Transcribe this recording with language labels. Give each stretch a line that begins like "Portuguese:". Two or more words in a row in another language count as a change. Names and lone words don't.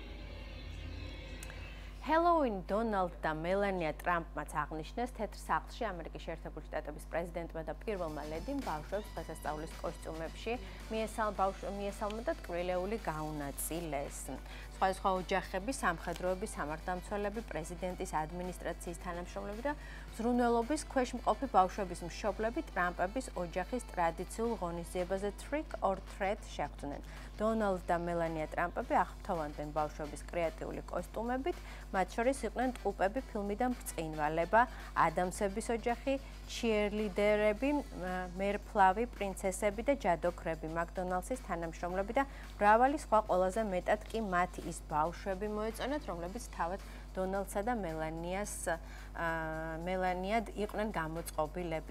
Georgian: ჰელოუინ დონალდ და მელანია ტრამპმაც აღნიშნეს თეთრ სახლში ამერიკის შეერთებული შტატების პრეზიდენტმა და პირველმა ლედიმ ბავშვებს დღესასწაულის კოსტიუმებში მიესალმა და ტკბილეული გაუნაწილეს. სხვადასხვა ოჯახები, სამხედროები, სამართალდამცველები, პრეზიდენტის ადმინისტრაციის თანამშრომლები და ზრუნველობის ქვეშ მყოფი ბავშვების მშობლები ტრამპების ოჯახის ტრადიციულ ღონისძიებაზე
English: trick or treat
Georgian: შეხვდნენ. დონალდ და მელანია ტრამპები აღფრთოვანდნენ ბავშვების კრეატიული კოსტუმებით, მათ შორის იყვნენ ტყუპები ფილმიდან ბრწყინვალება, ადამსების ოჯახი, ჩიერლიდერები, მერფლავი პრინცესები და ჯადოქრები, მაკდონალდსის თანამშრომლები და მრავალი სხვა ყველაზე მეტად კი მათ ის ბავშვები მოეწონათ, რომლებიც თავად დონალდსა და მელანიად იყვნენ გამოწყობილები.